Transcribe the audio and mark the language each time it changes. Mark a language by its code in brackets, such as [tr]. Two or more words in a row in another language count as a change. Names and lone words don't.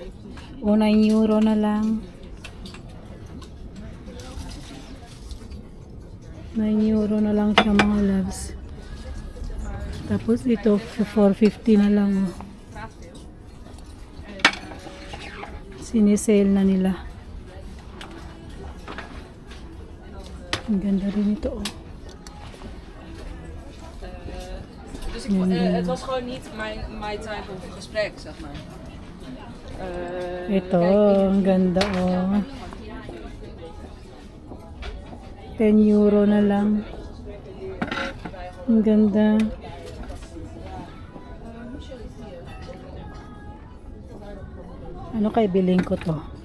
[tl] O, €9 na lang. €9 na lang siya mga loves. Tapos ito, $4.50 na lang. Oh. Sinisale na nila. Ang ganda rin ito. Oh. [nl] Dus het was gewoon niet [en] my type of [nl] gesprek, zeg maar. [tl] Ito, ang ganda oh. €10 na lang. Ang ganda. Ano kay biling ko to?